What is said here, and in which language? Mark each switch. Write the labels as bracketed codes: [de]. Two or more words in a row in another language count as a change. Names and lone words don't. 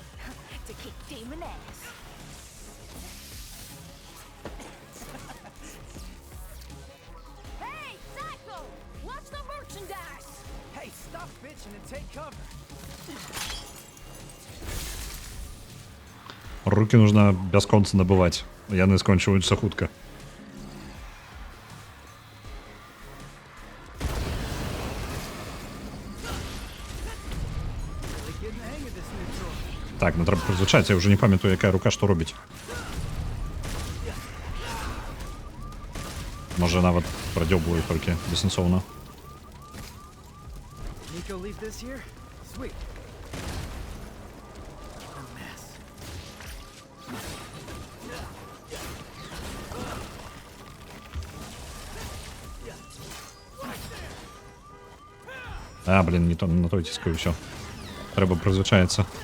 [en] To kick demon ass. Hey, Psycho! Watch the merchandise! Hey, stop bitching and take cover. [be] Рукі нужна бясконца набываць. Яны скончваюцца хутка. Так, ну трэба прызвычаць, я ўжо не памятаю, якая рука што робіць. Можа, нават прадзёбваю толькі бессэнсоўна. [en] Nico leave this here? Sweet. A mess. [be] Блін, не то на той ціскаю, ўсё. Трэба прызвычаецца.